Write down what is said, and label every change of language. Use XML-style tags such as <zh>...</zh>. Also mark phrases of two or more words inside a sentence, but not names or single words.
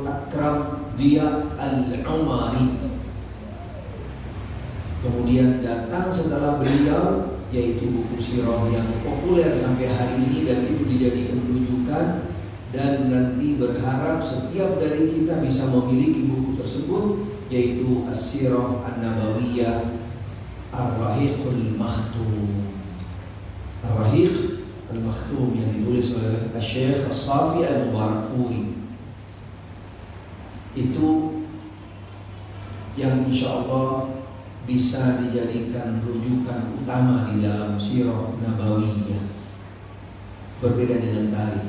<id>Akram Diya Al-Umari. Kemudian datang setelah beliau, yaitu buku sirah yang populer sampai hari ini dan itu dijadikan rujukan, dan nanti berharap setiap dari kita bisa memiliki buku tersebut, yaitu As-Sirah An-Nabawiyah Ar-Rahiqul Makhtum. Ar-Rahiq Al-Makhtum yang ditulis oleh Syekh As-Safi Al-Mubarakfuri. Itu yang</id> <ar>إن شاء الله</ar> <id>bisa dijadikan rujukan utama di dalam Sirah Nabawiyah. Berbeda dengan tarikh.</id>